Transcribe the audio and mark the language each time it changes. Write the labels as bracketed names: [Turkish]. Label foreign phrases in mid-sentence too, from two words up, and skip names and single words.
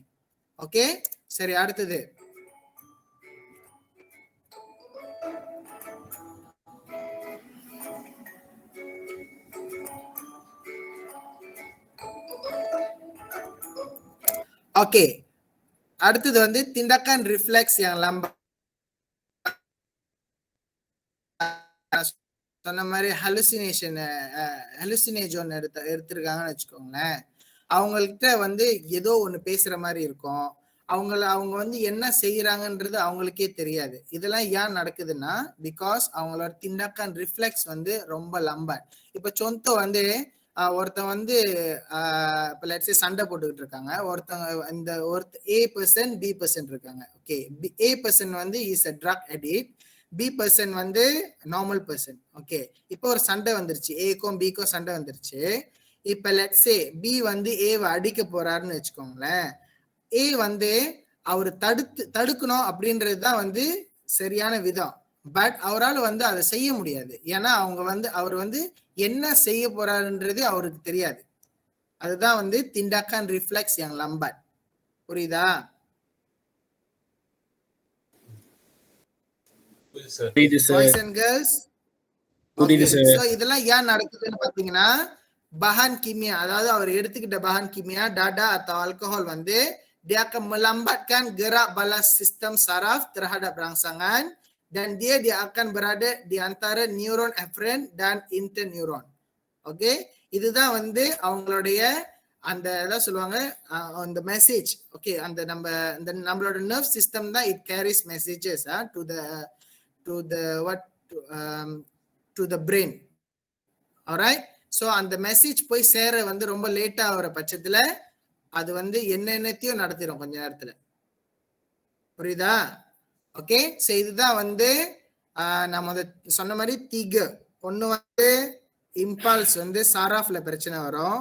[Tamil] ஓகே, சரி, அடுத்தது ஓகே, அடுத்தது வந்து [Malay] tindakan refleks yang lambat [Tamil] சொன்ன மாதிரி ஹலுசினேஜன் எடுத்திருக்காங்கன்னு வச்சுக்கோங்களேன். அவங்கள்ட்ட வந்து ஏதோ ஒண்ணு பேசுற மாதிரி இருக்கும். அவங்க வந்து என்ன செய்யறாங்கன்றது அவங்களுக்கே தெரியாது. இதெல்லாம் ஏன் நடக்குதுன்னா பிகாஸ் அவங்களோட [Malay] tindakan refleks [Tamil] வந்து ரொம்ப லம்பர். இப்ப சொந்த வந்து ஒருத்தன் வந்து இப்ப [English] let's say [Tamil] சண்டை போட்டுக்கிட்டு இருக்காங்க. ஒருத்தங்க A பர்சன் B பர்சன் இருக்காங்க. ஓகே, A பர்சன் வந்து [English] is a drug addict, [Tamil] B பர்சன் வந்து [English] normal person. [Tamil] ஓகே, இப்போ ஒரு சண்டை வந்துருச்சு, ஏக்கும் பிக்கும் சண்டை வந்துருச்சு. இப்ப [English] let's say [Tamil] B வந்து ஏவை அடிக்க போறாருன்னு வச்சுக்கோங்களேன். A வந்து அவரு தடுக்கணும் அப்படின்றது தான் வந்து சரியான விதம். பட் அவரால் வந்து அதை செய்ய முடியாது. ஏன்னா அவர் வந்து என்ன செய்ய போறாருன்றது அவருக்கு தெரியாது. அதுதான் வந்து [Malay] tindakan refleks yang lambat. [Tamil] புரியுதா? புரியுது சார். [English] Boys and girls, [Tamil] புரியுது சார். so இதெல்லாம் ஏன் நடக்குதுன்னு பாத்தீங்கன்னா [Malay] bahan kimia, [Tamil] அதாவது அவர் எடுத்துக்கிட்ட [Malay] bahan kimia dada atau alkohol வந்து dia akan melambatkan gerak balas sistem saraf terhadap rangsangan dan dia akan berada di antara neuron afferent dan interneuron. [Tamil] ஓகே, இதுதான் வந்து அவங்களுடைய அந்த எல்லாம் சொல்லுவாங்க அந்த மெசேஜ். ஓகே, அந்த நம்மளோட [English] nerve system [Tamil] தான் [English] it carries messages to the brain. alright, so [Tamil] அந்த மெசேஜ் போய் சேர வந்து ரொம்ப லேட்டா ஆகிற பட்சத்துல அது வந்து என்னத்தையும் நடத்திடும் கொஞ்ச நேரத்துல. புரியுதா? ஓகே, சோ இதுதான் வந்து நம்ம சொன்ன மாதிரி ஒண்ணு வந்து இம்பல்ஸ் வந்து சாராஃப்ல பிரச்சனை வரும்.